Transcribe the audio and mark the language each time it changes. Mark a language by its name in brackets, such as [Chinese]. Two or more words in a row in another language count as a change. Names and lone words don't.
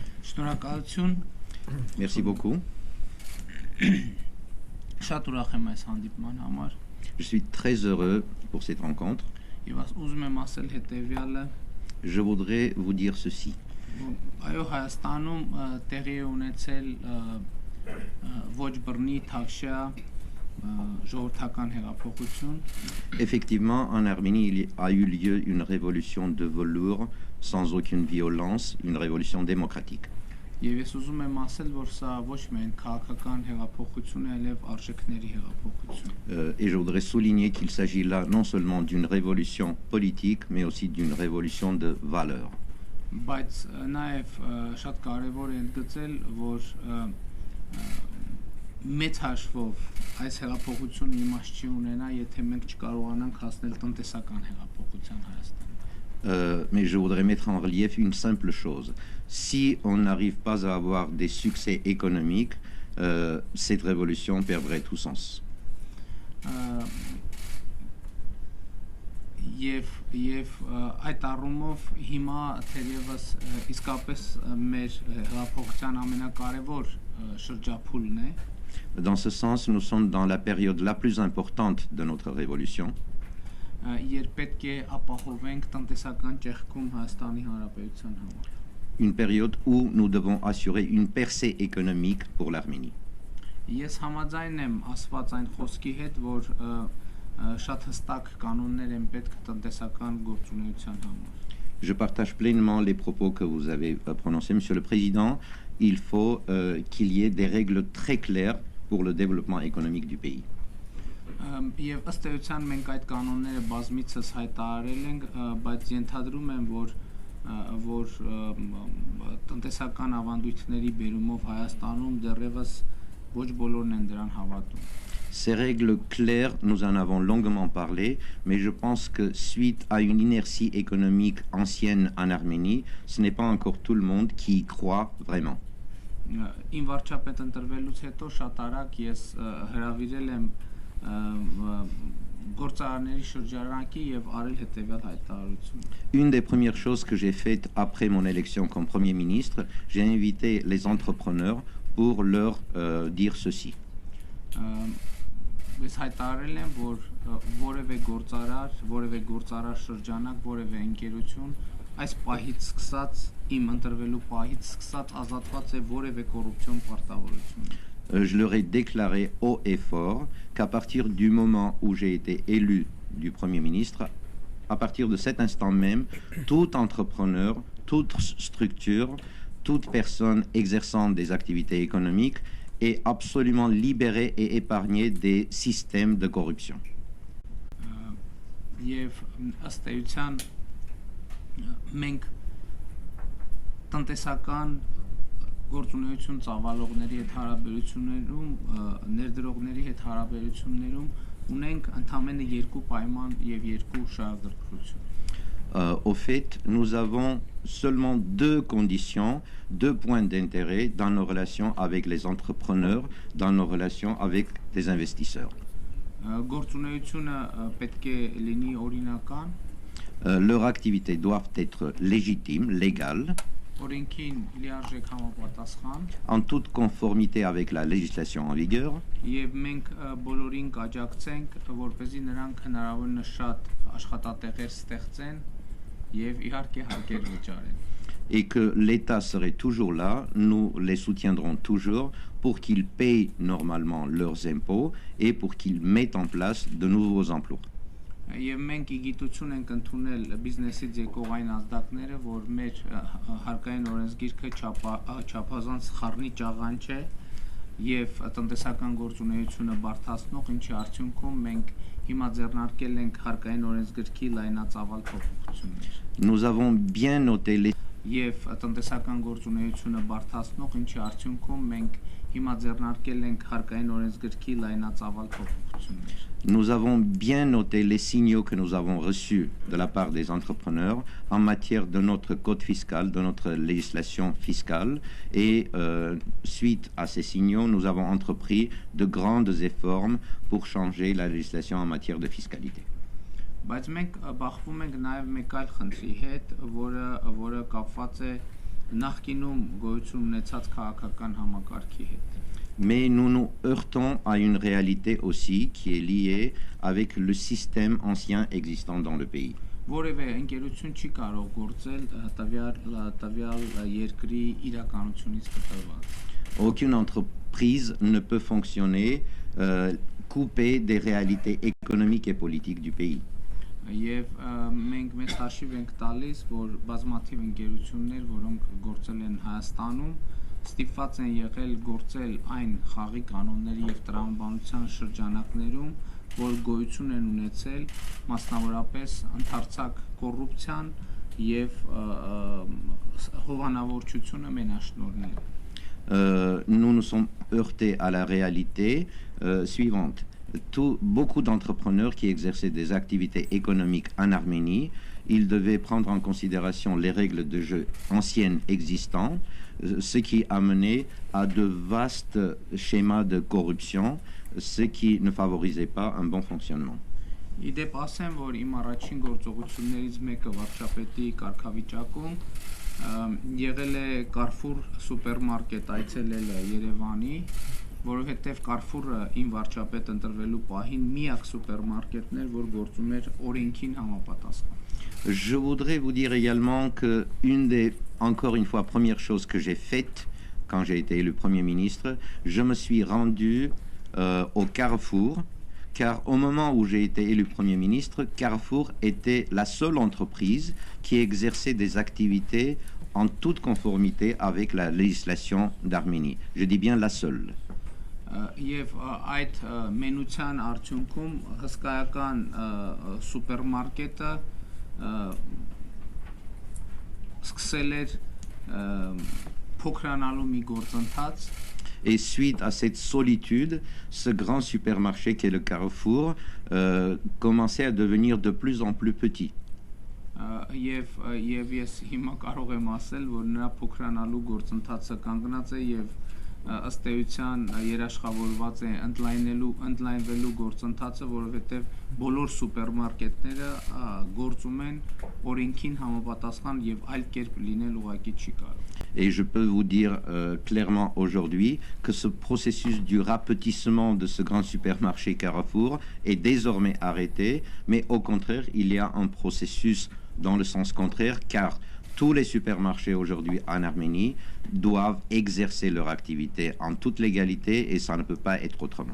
[Armenian] Շնորհակալություն։ [French] Merci beaucoup. [Armenian] Շատ ուրախ եմ այս հանդիպման համար։ [French] Je suis très heureux pour cette rencontre. [Armenian] Եվ ուզում եմ ասել հետևյալը. [French] Je voudrais vous dire ceci. [Armenian] Այո, Հայաստանում տեղի է ունեցել ոչ բռնի թավշյա ժողովրդական հեղափոխություն։ [French] Effectivement, en Arménie, il a eu lieu une révolution de velours sans aucune violence, une révolution démocratique. [Armenian] Եվ ես ուզում եմ ասել, որ սա ոչ միայն քաղաքական հեղափոխություն է, այլև արժեքների հեղափոխություն։ [French] Et je voudrais souligner qu'il s'agit là non seulement d'une révolution politique, mais aussi d'une révolution de valeurs. [Armenian] Բայց նաև շատ կարևոր է ընդգծել, որ մեծ հաշվով այս հեղափոխությունը իմաստ չի ունենա, եթե մենք չկարողանանք հասնել տնտեսական հեղափոխության Հայաստանում։ [French] Mais je voudrais mettre en relief une simple chose. Si on n'arrive pas à avoir des succès économiques, cette révolution perdrait tout sens. [Armenian] Եվ այդ առումով հիմա թերևս իսկապես մեր հեղափոխության ամենակարևոր շրջափուլն է։ [French] Dans ce sens, nous sommes dans la période la plus importante de notre révolution. [Armenian] Երբ պետք է ապահովենք տնտեսական ճեղքում Հայաստանի Հանրապետության համար։ [French] Une période où nous devons assurer une percée économique pour l'Arménie. [Armenian] Ես համաձայն եմ ասված այն խոսքի հետ, որ շատ հստակ կանոններ են պետք տնտեսական գործունեության համար։ [French] Je partage pleinement les propos que vous avez prononcés, Monsieur le Président. Il faut qu'il y ait des règles très claires pour le développement économique du pays. [Armenian] Եվ ըստ էության մենք այդ կանոնները բազմիցս հայտարարել ենք, բայց ենթադրում եմ, որ տնտեսական ավանդույթների բերումով Հայաստանում դեռևս ոչ բոլորն են դրան հավատում։ [French] Ces règles claires, nous en avons longuement parlé, mais je pense que suite à une inertie économique ancienne en Arménie, ce n'est pas encore tout le monde qui y croit vraiment. [Armenian] Իմ վարչապետ ընտրվելուց հետո շատ արագ ես հրավիրել եմ գործարանների շրջանակի եւ արել հետեւյալ հայտարարություն։ [French] Une des premières choses que j'ai faites après mon élection comme Premier ministre, j'ai invité les entrepreneurs pour leur dire ceci. [Armenian] Ես հայտարարել եմ, որ որևէ գործարար շրջանակ, որևէ ընկերություն այս պահից սկսած, իմ ընտրվելու պահից սկսած ազատված է որևէ կոռուպցիոն պարտավորությունից։ [French] Je leur ai déclaré haut et fort qu'à partir du moment où j'ai été élu du Premier ministre, à partir de cet instant même, tout entrepreneur, toute structure, toute personne exerçant des activités économiques est absolument libérée et épargnée des systèmes de corruption. [Armenian] Եվ ըստ էության մենք տնտեսական գործունեություն ծավալողների հետ հարաբերություններում, ներդրողների հետ հարաբերություններում ունենք ընդամենը երկու պայման եւ երկու շահագրգռություն։ [French] Au fait, nous avons seulement deux conditions, deux points d'intérêt dans nos relations avec les entrepreneurs, dans nos relations avec les investisseurs. [Armenian] Գործունեությունը պետք է լինի օրինական, [French] leurs activités doivent être légitimes, légales, [Armenian] օրենքին լիարժեք համապատասխան, [French] en toute conformité avec la législation en vigueur, [Armenian] եւ մենք բոլորին կաջակցենք, որպեսզի նրանք հնարավորինս շատ աշխատատեղեր ստեղծեն եւ իհարկե հարկեր վճարեն։ [French] et que l'État serait toujours là, nous les soutiendrons toujours pour qu'ils payent normalement leurs impôts et pour qu'ils mettent en place de nouveaux emplois. [Armenian] Եվ մենք իգիտություն ենք ընդունել բիզնեսից եկող այն ազդակները, որ մեր հարկային օրենսգիրքը չափազանց խառնի ճաղանչ է եւ տնտեսական գործունեությունը բարդացնող, ինչի արդյունքում մենք հիմա ձեռնարկել ենք հարկային օրենսգրքի լայնածավալ փոփոխություններ։ [French] Nous avons bien noté les [Armenian] Եվ տնտեսական գործունեությունը բարդացնող, ինչի արդյունքում մենք հիմա ձեռնարկել ենք հարկային օրենսգրքի լայնածավալ փոփոխություններ։ [French] Nous avons bien noté les signaux que nous avons reçus de la part des entrepreneurs en matière de notre code fiscal, de notre législation fiscale et suite à ces signaux, nous avons entrepris de grands efforts pour changer la législation en matière de fiscalité. [Armenian] Բայց մենք բախվում ենք նաև մեկ այլ խնդրի հետ, որը կապված է նախկինում գոյություն ունեցած քաղաքական համակարգի հետ։ [French] Mais nous nous heurtons à une réalité aussi qui est liée avec le système ancien existant dans le pays. [Armenian] Որևէ ընկերություն չի կարող գործել տվյալ երկրի իրականությունից կտրված։ [French] Aucune entreprise ne peut fonctionner coupée des réalités économiques et politiques du pays. [Armenian] Եվ մենք մեզ հաշիվ ենք տալիս, որ բազմաթիվ ընկերություններ, որոնք գործել են Հայաստանում, ստիպված են եղել գործել այն խաղի կանոնների եւ տրամաբանության շրջանակներում, որ գոյություն են ունեցել մասնավորապես ընդարձակ կոռուպցիան եւ հովանավորչությունը մենաշնորհները։ [French] Nous nous sommes heurtés à la réalité suivante. Beaucoup d'entrepreneurs qui exerçaient des activités économiques en Arménie, ils devaient prendre en considération les règles de jeu anciennes existantes, ce qui a mené à de vastes schémas de corruption, ce qui ne favorisait pas un bon fonctionnement. [Armenian] Իդեպ ասեմ, որ իմ առաջին գործողություններից մեկը վարչապետի կարգավիճակում եղել է Carrefour սուպերմարկետ այցելելը Երևանի, որովհետև Carrefour-ը իմ վարչապետ ընտրվելու պահին միակ սուպերմարկետն էր, որ գործում էր օրենքին համապատասխան։ [French] Je voudrais vous dire également que encore une fois, première chose que j'ai faite quand j'ai été élu Premier ministre, je me suis rendu au Carrefour, car au moment où j'ai été élu Premier ministre, Carrefour était la seule entreprise qui exerçait des activités en toute conformité avec la législation d'Arménie. Je dis bien la seule. [Armenian] Եվ այդ մենության արդյունքում հսկայական սուպերմարկետը սկսել էր փոքրանալու մի գործընթաց։ [French] Et suite à cette solitude, ce grand supermarché qu'est le Carrefour commençait à devenir de plus en plus petit. [Armenian] Եվ ես հիմա կարող եմ ասել, որ նրա փոքրանալու գործընթացը կանգնած է եւ ըստ էության երաշխավորված է ընդլայնվելու գործընթացը, որովհետև բոլոր սուպերմարկետները գործում են օրենքին համապատասխան եւ այլ կերպ լինել ուղղակի չի կարող։ [French] Et je peux vous dire clairement aujourd'hui que ce processus du rapetissement de ce grand supermarché Carrefour est désormais arrêté, mais au contraire, il y a un processus dans le sens contraire, car tous les supermarchés aujourd'hui en Arménie doivent exercer leur activité en toute légalité et ça ne peut pas être autrement.